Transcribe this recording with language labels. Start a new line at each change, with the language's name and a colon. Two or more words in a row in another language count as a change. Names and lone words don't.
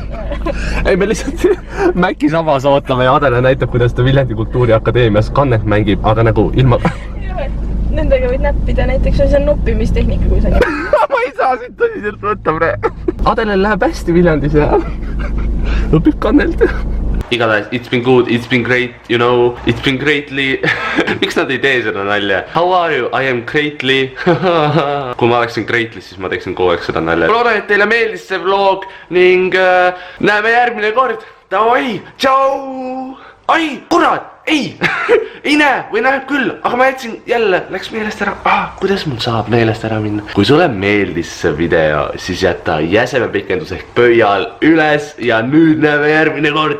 Estonian: Ei, me lihtsalt Mäki sabas ootame ja Adele näitab, kuidas ta Viljandi Kultuuriakadeemias kannet mängib, aga nagu ilma... Nendega võid näppida, näiteks see on noppimistehnika, kui sa nii... Ma ei saa siit tõsiselt võtta, bre. Adelel läheb hästi Viljandis ja õpib kannelt. Igatahes,
English: it's been good, it's been great, you know, it's been greatly...
Estonian: Miks nad ei tee seda nalja?
English: How are you? I am greatly...
Estonian: Kui ma oleksin greatly, siis ma teeksin kogu aeg seda nalja. Loodan, et teile meeldis see vlog ning näeme järgmine kord. Davai, tšau! ai, kurat, ei ei näe või näeb küll, aga ma jätsin jälle, läks meelest ära. Kuidas mul saab meelest ära minna? Kui sulle meeldis see video, siis jäta jäsemepikendus ehk pöial üles ja nüüd näeme järgmine kord.